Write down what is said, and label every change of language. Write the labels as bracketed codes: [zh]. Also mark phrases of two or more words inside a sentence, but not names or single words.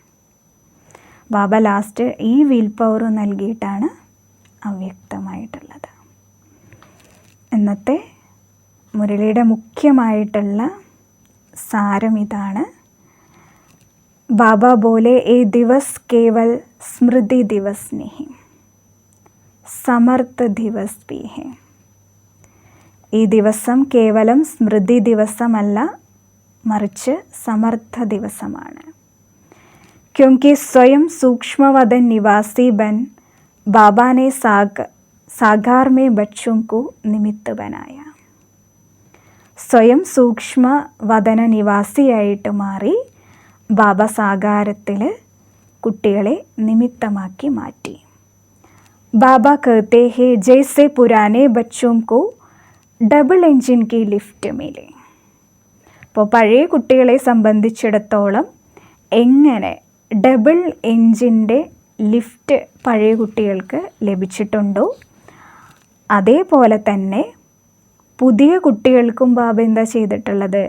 [ml] ബാബ ലാസ്റ്റ് ഈ വിൽ പവർ നൽകിയിട്ടാണ് അവ്യക്തമായിട്ടുള്ളത്. ഇന്നത്തെ മുരളിയുടെ മുഖ്യമായിട്ടുള്ള സാരം ഇതാണ്. [hi] बाबा बोले ये दिवस केवल स्मृति दिवस नहीं, समर्थ दिवस भी है. [ml] ഈ ദിവസം കേവലം സ്മൃതി ദിവസമല്ല, മറിച്ച് സമർത്ഥ ദിവസമാണ്. [hi] क्योंकि स्वयं सूक्ष्मवदन निवासी बन बाबा ने साकार में बच्चों को निमित्त बनाया. [ml] സ്വയം സൂക്ഷ്മ വദന നിവാസിയായിട്ട് മാറി ബാബ സാകാരത്തിൽ കുട്ടികളെ നിമിത്തമാക്കി മാറ്റി. [hi] ബാബ कहते हैं जैसे पुराने बच्चों को [en] double engine [hi] की लिफ्ट मिले. [ml] അപ്പോൾ പഴയ കുട്ടികളെ സംബന്ധിച്ചിടത്തോളം എങ്ങനെ [en] double engine [ml] ലിഫ്റ്റ് പഴയ കുട്ടികൾക്ക് ലഭിച്ചിട്ടുണ്ടോ അതേപോലെ തന്നെ പുതിയ കുട്ടികൾക്കും ബാബ എന്താ ചെയ്തിട്ടുള്ളത്?